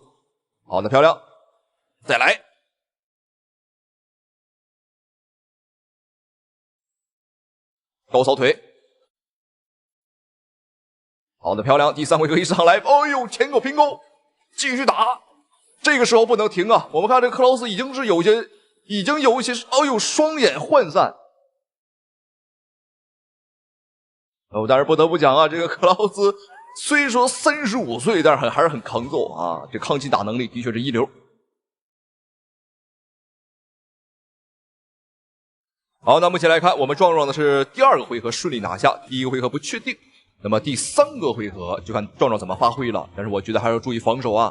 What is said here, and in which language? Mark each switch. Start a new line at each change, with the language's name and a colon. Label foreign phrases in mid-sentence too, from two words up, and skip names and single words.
Chinese: 好的，漂亮，再來，高掃腿，好的，漂亮，第3回合一上來，哎呦，前勾平勾，繼續打，這個時候不能停啊！我們看這個克勞斯已經有一些，哎呦，雙眼渙散。但是不得不講啊，這個克勞斯雖說35歲，但是還是很抗揍啊！這抗擊打能力的確是一流。好，那目前來看，我們壯壯的是第2個回合順利拿下，第1個回合不確定。那麼第3個回合就看壯壯怎麼發揮了。但是我覺得還要注意防守啊！